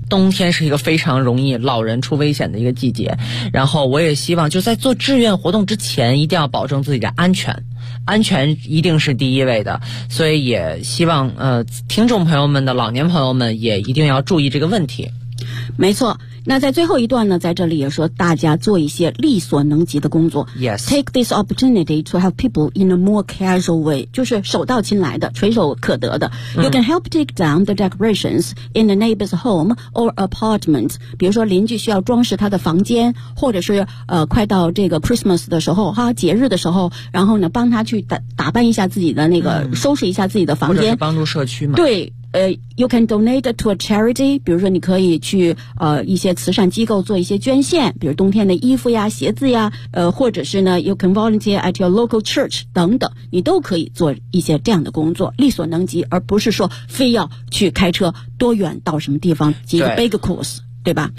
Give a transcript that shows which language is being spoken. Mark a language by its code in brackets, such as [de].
[zh] 冬天是一个非常容易老人出危险的一个季节，然后我也希望就在做志愿活动之前一定要保证自己的安全一定是第一位的，所以也希望听众朋友们的老年朋友们也一定要注意这个问题。没错。那在最后一段呢，在这里也说大家做一些力所能及的工作。 [en] Yes. Take this opportunity to help people in a more casual way. [zh] 就是手到擒来的，垂手可得的。 [en] You can help take down the decorations in the neighbor's home or apartment. [zh] 比如说邻居需要装饰他的房间，或者是快到这个 Christmas 的时候，哈，节日的时候，然后呢帮他去打扮一下自己的那个，收拾一下自己的房间。或者是帮助社区嘛。对。 [en] You can donate to a charity, [zh] 比如说你可以去一些慈善机构做一些捐献，比如冬天的衣服呀、鞋子呀，或者是呢 [en] you can volunteer at your local church [zh] 等等，你都可以做一些这样的工作，力所能及，而不是说非要去开车多远到什么地方几个 [en] big course， [zh] 对吧？